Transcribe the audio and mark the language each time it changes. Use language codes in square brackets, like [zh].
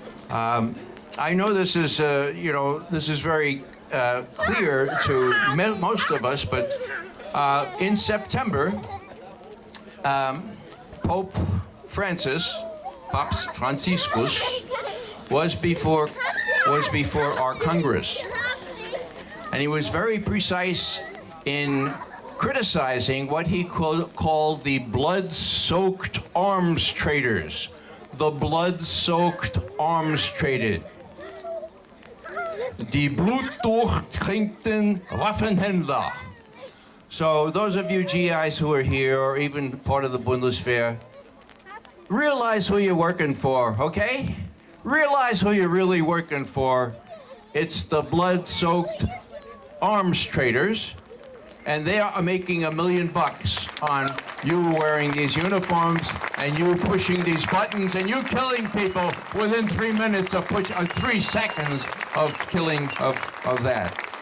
[en] I know this is, this is very clear to most of us, but in September, Pope Francis, Papst Franziskus, was before our Congress. And he was very precise in criticizing what he called the blood-soaked arms traders. The blood-soaked arms traded. [de] Die blutdurchtränkten Waffenhändler. [en] So those of you GIs who are here, or even part of the Bundeswehr, realize who you're working for, okay? Realize who you're really working for. It's the blood-soaked arms traders, and they are making $1 million on you wearing these uniforms and you pushing these buttons and you killing people within 3 minutes of 3 seconds of killing of that.